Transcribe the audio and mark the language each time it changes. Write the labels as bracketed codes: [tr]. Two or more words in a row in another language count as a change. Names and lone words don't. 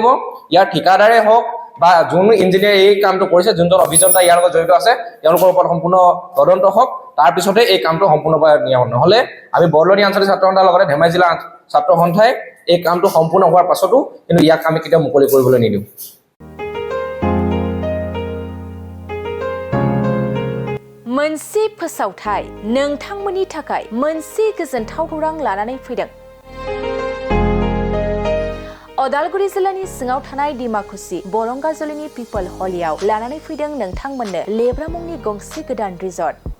[as] ইয়াৰ ঠিকাদাৰে হওক বা যোন ইঞ্জিনিয়াৰ এই কামটো কৰিছে, যোনজন অভিযন্তা ইয়াৰ লগত জড়িত আছে, তেওঁলোকৰ ওপৰত সম্পূৰ্ণ তদন্ত হওক। তাৰ পিছতে এই কামটো সম্পূৰ্ণভাৱে নিয়ম। নহ'লে আমি বৰদলনি আঞ্চলিক ছাত্ৰ সন্থাৰ লগতে ধেমাজি জিলা ছাত্ৰ সন্থাই এই কামটো সম্পূৰ্ণ হোৱাৰ পাছতো কিন্তু ইয়াক আমি কেতিয়াও মুকলি কৰিবলৈ নিদিওঁ। [brx] मोनसे फोसावथाय नोंथांमोननि थाखाय मोनसे गोजोनथाव खौरां लानानै फैदों। अदालगुरि जिल्लानि सिङाव थानाय डिमाकुसि बरंगाजुलिनि पिपल हलियाव लानानै फैदों नोंथांमोननो लेब्रा मुंनि गंसे गोदान रिजर्ट।